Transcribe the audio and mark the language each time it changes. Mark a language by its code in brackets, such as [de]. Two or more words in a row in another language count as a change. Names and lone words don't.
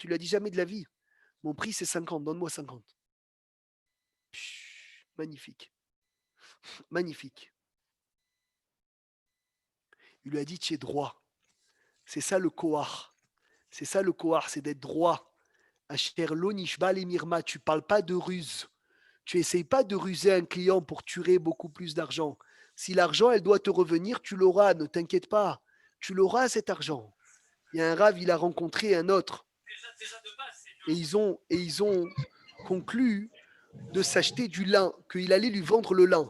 [fr] Il lui a dit, jamais de la vie. Mon prix, c'est 50. Donne-moi 50. Magnifique. Magnifique. Il lui a dit, tu es droit. C'est ça le koar. C'est ça le koar, c'est d'être droit. [he] אשר לא נשבע למרמה. [fr] Tu ne parles pas de ruse. Tu n'essayes pas de ruser un client pour tuer beaucoup plus d'argent. Si l'argent, elle doit te revenir, tu l'auras. Ne t'inquiète pas. Tu l'auras, cet argent. il y a un Rav, il a rencontré un autre. Et ils ont conclu de s'acheter du lin, qu'il allait lui vendre le lin.